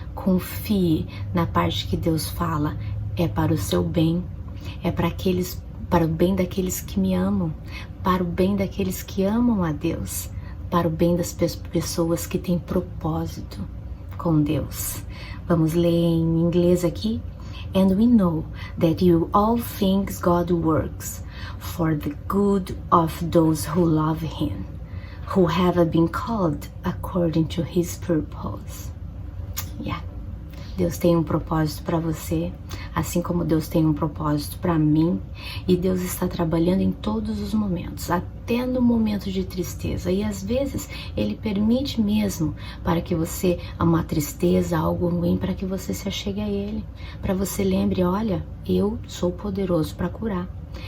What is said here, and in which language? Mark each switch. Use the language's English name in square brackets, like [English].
[Portuguese] Confie na parte que Deus fala. É para o seu bem. É para aqueles para o bem daqueles que me amam, para o bem daqueles que amam a Deus, para o bem das pessoas que têm propósito com Deus. Vamos ler em inglês aqui. [English] And we know that in all things God works for the good of those who love Him, who have been called according to His purpose. Yeah. [Portuguese] Deus tem um propósito para você, assim como Deus tem um propósito para mim, e Deus está trabalhando em todos os momentos, até no momento de tristeza, e às vezes Ele permite mesmo para que você, uma tristeza, algo ruim, para que você se achegue a Ele, para você lembre, olha, eu sou poderoso para curar.